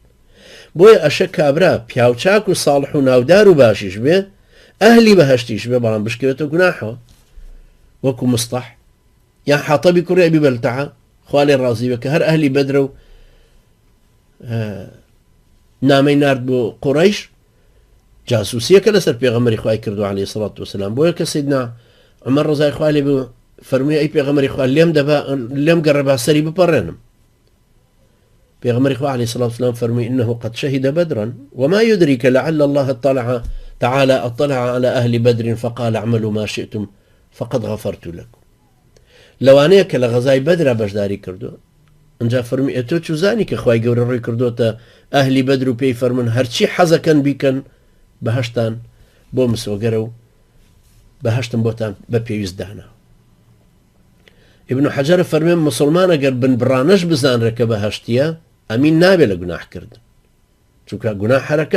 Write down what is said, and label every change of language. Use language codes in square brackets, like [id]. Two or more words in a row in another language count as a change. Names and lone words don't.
[ckb] بۆیە ئەشە کابرا پیاوچاک و ساڵح و ناودار و باشیش بێ ئەهلی بەهەشتیش بێ بەڵام بشکێتە گوناحەوە وەکو مستەح یان حاتەبی کوڕی ئەبی بەلتەعە خوا لێ ڕازی بێ کە هەر ئەهلی بەدرە و نامەی نارد بۆ قوڕەیش جاسوسیەکە لەسەر پێغەمبەری خوای کردو [ar] عەلەیهی سەڵات وسەلام. [ckb] بۆیە کە سەیدنا عومەر ڕەزای خوا لێ بێ فەرمووی ئەی پێغەمبەری خوا لێم گەڕە با سەری بپەڕێنم. پێغەمبەری خوا [ar] عەلەیهی سەڵات وسەلام فەرمووی إنه قد شهد بدرا وما يدريك لعل الله تعالى اطلع على أهل بدر فقال اعملوا ما شئتم فقد غفرت لكم. [ckb] لەوانەیە کە لە غەزای بەدرا بەشداری کردو ئەنجا فەرمی ئێتۆ چوزانی کە خوای گەورە ڕووی کردوتە ئەهلی بەدر و پێی فەرمون هەرچی حەزەکەن بیکەن بەهەشتان بۆ مسۆگەرە و بەهەشتم بۆتان بە پێویست دانا. ابن حەجەر فەرمێ مسلمان ئەگەر بنبڕانەش بزانرە کە بەهەشتیە ئەمین نابێ لە گوناحکردن چونکە گوناح حەرەکە.